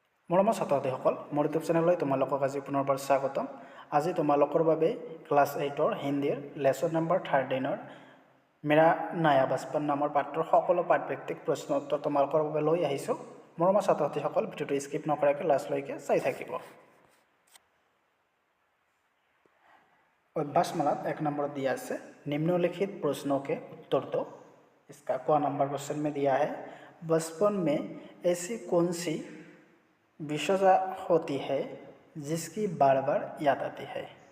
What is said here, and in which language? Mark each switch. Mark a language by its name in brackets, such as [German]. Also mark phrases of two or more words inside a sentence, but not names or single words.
[Assamese] মৰমৰ ছাত্ৰ-ছাত্ৰীসকল, মোৰ ইউটিউব চেনেললৈ তোমালোকক আজি পুনৰবাৰ স্বাগতম। আজি তোমালোকৰ বাবে ক্লাছ 8ৰ হিন্দীৰ [English] lesson number [Assamese] 13ৰ মেৰা নয়া বচপন নামৰ পাঠৰ সকলো পাঠভিত্তিক প্ৰশ্ন উত্তৰ তোমালোকৰ বাবে লৈ আহিছোঁ। মৰমৰ ছাত্ৰ-ছাত্ৰীসকল, ভিডিঅ'টো স্কিপ নকৰাকৈ লাষ্টলৈকে চাই থাকিব। [Hindi] अभ्यासमाला 1 नंबर दिया है, निम्नलिखित प्रश्नों के उत्तर दो। इसका क [English] number question [Hindi] में दिया है, बचपन में ऐसी कौन सी विशेषता होती है जिसकी बार बार याद आती है।